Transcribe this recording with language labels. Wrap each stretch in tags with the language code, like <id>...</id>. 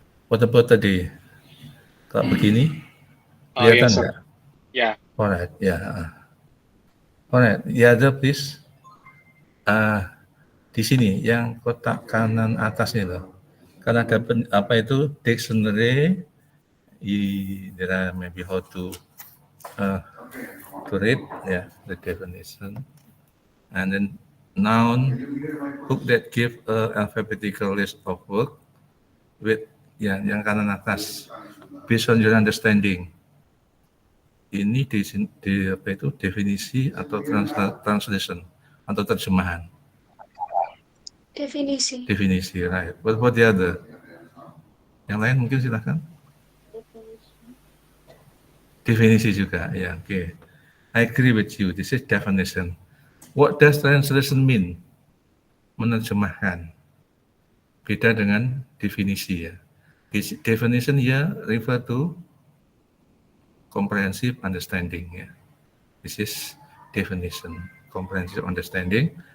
<en>What about</en> <id>tadi? Kalau begini, kelihatan</id> <en>Yes, sir.</en> <id>nggak?</id> <en>Yeah. Alright, ya. Alright, the other please.</en> <id>Di sini, yang kotak kanan atas ini loh. Karena ada apa itu</id> <en>dictionary, there are maybe how to read, yeah, the definition, and then noun, book that give alphabetical list of work with, ya,</en> <id>yang kanan atas,</id> <en>based on your understanding.</en> <id>Ini di apa itu definisi atau translation atau terjemahan.</id> <en>Definisi, right. What about the other?</en> <id>Yang lain mungkin silakan. Definisi juga, ya,</id> <en>okay. I agree with you. This is definition. What does translation mean?</en> <id>Menerjemahkan. Beda dengan definisi ya.</id> <en>Definition ya refer to comprehensive understanding ya. This is definition, comprehensive understanding.</en>